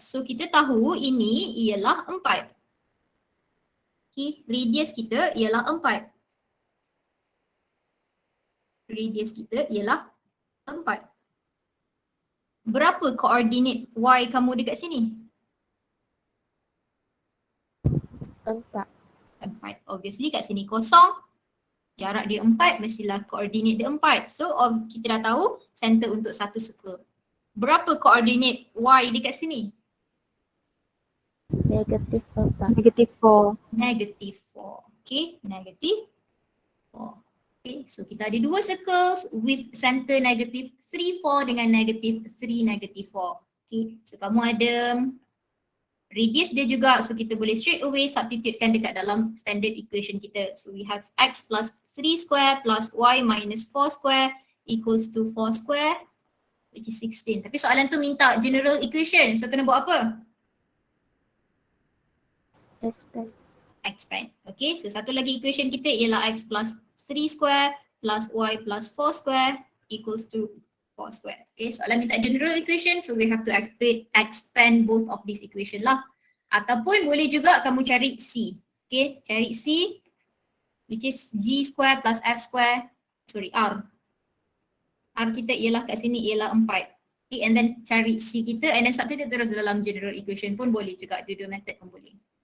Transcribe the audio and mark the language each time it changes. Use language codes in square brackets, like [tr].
[ms] So kita tahu ini ialah 4. Okay, radius kita ialah 4. Radius kita ialah 4. Berapa koordinat y kamu dekat sini? 4. 4. Obviously kat sini kosong. Jarak dia 4, mestilah koordinat dia 4. So kita dah tahu center untuk satu circle. Berapa koordinat y dekat sini? [en] Negative 4. Negative 4. Negative 4. Okay, negative 4. [ms] Okay, so kita ada dua circles with center negative 3, 4 dengan negative 3, negative 4. Okay, so kamu ada radius dia juga, so kita boleh straight away substitutekan dekat dalam standard equation kita. [en] So we have x plus 3 square plus y minus 4 square equals to 4 square which is 16. [ms] Tapi soalan tu minta general equation, so kena buat apa? [en] Expand. Expand. Okay, so [ms] satu lagi equation kita ialah [en] x plus 3 square plus y plus 4 square equals to 4 square. Okay, [ms] soalan minta [en] general equation, so we have to expand both of this equation lah. [ms] Ataupun boleh juga kamu cari C. Okay, cari C which is g square plus f square, sorry R. R kita ialah kat sini ialah 4. Okay, and then cari C kita and then substitute terus dalam general equation pun boleh juga. Dua-dua method pun boleh.